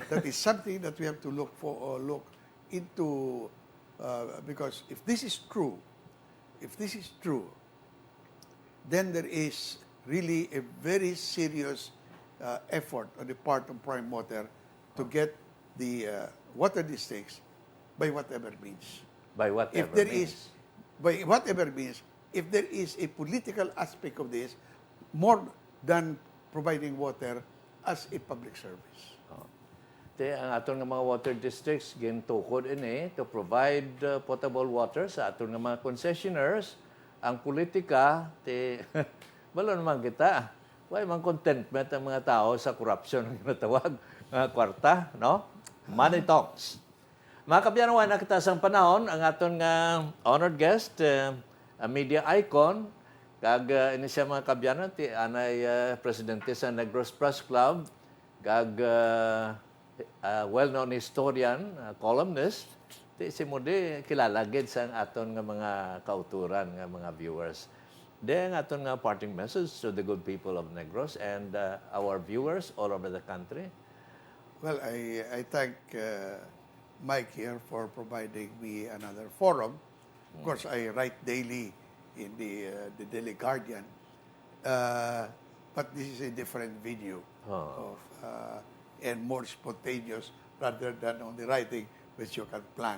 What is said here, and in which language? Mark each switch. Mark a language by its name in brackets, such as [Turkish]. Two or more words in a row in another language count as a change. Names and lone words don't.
[English] That is something that we have to look into, because if this is true, then there is really a very serious effort on the part of Prime Water to get the water districts by whatever means. By whatever If there means. is, by whatever means, if there is a political aspect of this, more than providing water as a public service. [Hiligaynon] Te, ang aton nga mga [English] water districts [Hiligaynon] gintukod ini [English] to provide potable water [Hiligaynon] sa aton nga mga concessionaires. Ang politika te balo naman kita. Why man contentment ang mga tao sa corruption ang ginatawag nga kwarta, no? [English] Money talks. [Hiligaynon] Mga kabyanwan, nakita sa panahon ang aton nga [English] honored guest, a media icon, [Hiligaynon] kag ini siya mga kabyanan ti anay presidente sa Negros Press Club, kag [English] well-known historian, columnist, [Hiligaynon] ti si Mudi kilala gid sa aton nga mga kauturan nga mga viewers. [English] Then [Hiligaynon] aton nga [English] parting message to the good people of Negros and our viewers all over the country. Well, I thank Mike here for providing me another forum. Of course, I write daily in the Daily Guardian, but this is a different video of and more spontaneous rather than on the writing, which you can plan.